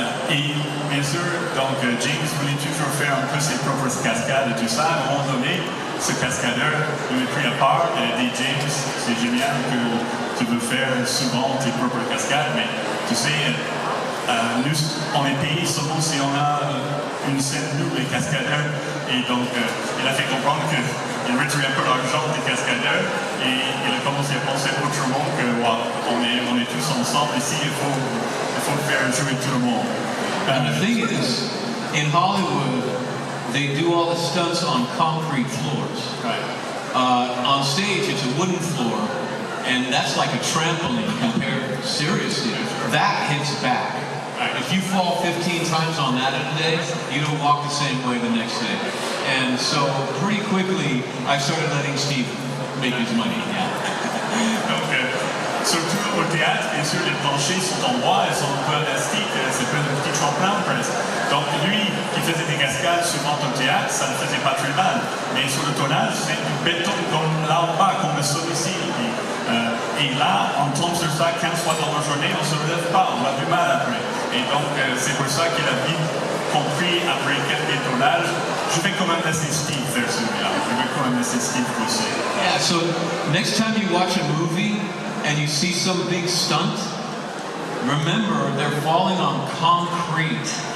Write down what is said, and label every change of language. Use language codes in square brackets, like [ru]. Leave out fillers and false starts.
[fr] Et bien sûr, donc, James voulait toujours faire un peu ses propres cascades et tout ça. À un moment donné, ce cascadeur lui a pris à part et a dit, James, c'est génial que tu veux faire souvent tes propres cascades, mais tu sais, nous, on est payé seulement si on a une scène, nous, les cascadeurs. Et donc, il a fait comprendre qu'il retirait un peu l'argent des cascadeurs et il a commencé à penser autrement que on est tous ensemble ici, il faut faire jouer tout le monde. [en] And the thing is, in Hollywood, they do all the stunts on concrete floors. Right. On stage, it's a wooden floor, and that's like a trampoline compared, seriously, that hits back. If you fall 15 times on that in a day, you don't walk the same way the next day. And so pretty quickly, I started letting Steve make his money. Yeah. [fr] Donc, surtout au théâtre, bien sûr, les planchers sont en bois, elles sont un peu élastiques, c'est un petit tremplin presque. Donc lui, qui faisait des cascades souvent au théâtre, ça ne faisait pas très mal. Mais sur le tournage, c'est du béton comme là en bas, comme le sol ici. Et là, on tombe sur ça 15 fois dans la journée, on ne se relève pas, on a du mal après. Et donc, c'est pour ça qu'il a vite compris, après quelques tournages, je vais quand même laisser Steve faire celui-là. Je vais quand même laisser Steve bosser. [en] Yeah, so next time you watch a movie and you see some big stunt, remember they're falling on concrete.